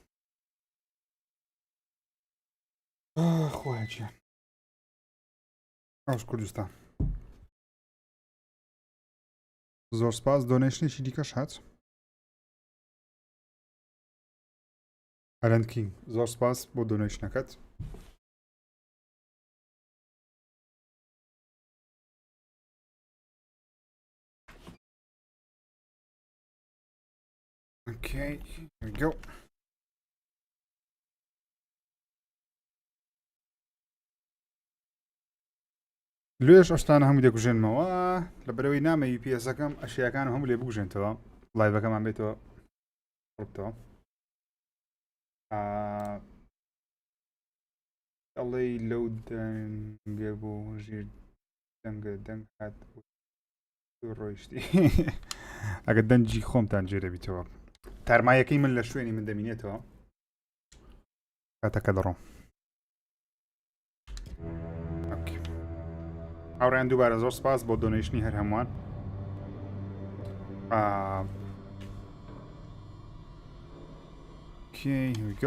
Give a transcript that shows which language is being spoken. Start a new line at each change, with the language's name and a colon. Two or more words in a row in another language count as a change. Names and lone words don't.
Central Kurdish: خۆیان ئەوش کوردستان زۆر سپاس دۆنیشنێکی دیکەش هات ئەلەند کینگ زۆر سپاس بۆ دۆنیشنەکەت
English: Okay, here we go.
Central Kurdish: لێش ئەشتانە هەموو دەکوژێنمەوە لە بەرەوەی نامە UPS-ەکەم ئەشیاکان هەموو لێ بکوژێنتەوە لایڤەکەمان بێتەوە ڕوتەوە ئەڵێ لەو دەنگە بۆ ژیر دەنگە دەنگ هات ڕۆیشتی ئەگە دەنجی خۆمتان جێ دەبیتەوە تارمایەکەی من لە شوێنی من دەمینێتەوە کاتەکە دەڕۆم هاوڕێیان دووبارە زۆر سپاس بۆ دۆنیشنی هەر هەمووان
English: Okay, here we go.